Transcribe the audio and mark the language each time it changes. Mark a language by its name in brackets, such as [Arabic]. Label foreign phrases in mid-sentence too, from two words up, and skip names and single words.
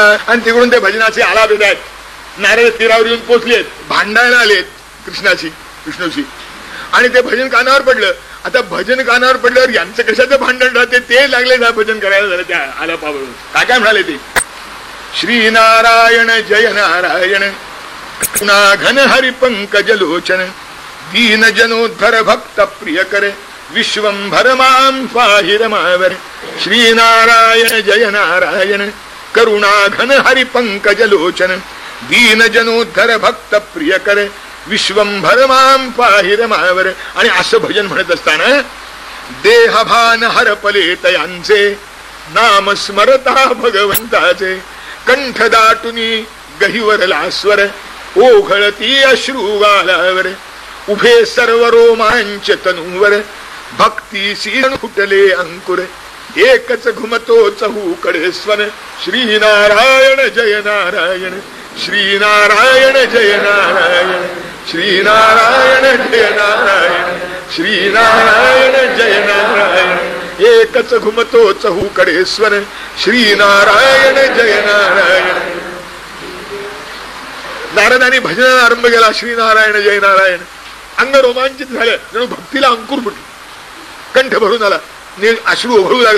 [Marathi] आणि तिकडून ते भजनाचे आलाप येत आहेत. नारद तीरावर येऊन पोचलेत, भांडायला आलेत विष्णूशी, आणि ते भजन कानावर पडलं. आता भजन कानावर पडल्यावर यांचं कशाचं भांडण राहते, ते लागले ना भजन करायला झालं त्या आलापावर. काय काय म्हणाले ते, [Sanskrit] श्री नारायण जय नारायण, पुन्हा घन हरी पंकज लोचन, दीन जनोद्धर भक्त प्रिय करे विश्वंभर मां पाहि रमावर. श्रीनारायण जय नारायण करुणा घन हरि पंकज लोचन. दीन जनोद्धर भक्त प्रिय करे विश्वंभर मां पाहि रमावर. [Marathi] आणि असं भजन म्हणत असताना देहभान हरपले तयांचे नाम स्मरता भगवंताचे. कंठ दाटुनी गहिवर लास्वर ओघळती अश्रू गालावर. उभे सर्व रोमांच तनूवर भक्ती सीन फुटले अंकुर. एकच घुमतो चहूकडे स्वर [Sanskrit] श्रीनारायण जय नारायण श्रीनारायण जय नारायण श्रीनारायण जय नारायण श्रीनारायण जय नारायण. [Marathi] एकच घुमतो चहूकडे स्वर [Sanskrit] श्रीनारायण जय नारायण. [Marathi] नारदाने भजनाला आरंभ केला [Sanskrit] श्रीनारायण जय नारायण. [Marathi] अंग रोमांचित झालं, जणू भक्तीला अंकुर फुटले, कंठ भरून आला, अश्रू ओघळू लागले.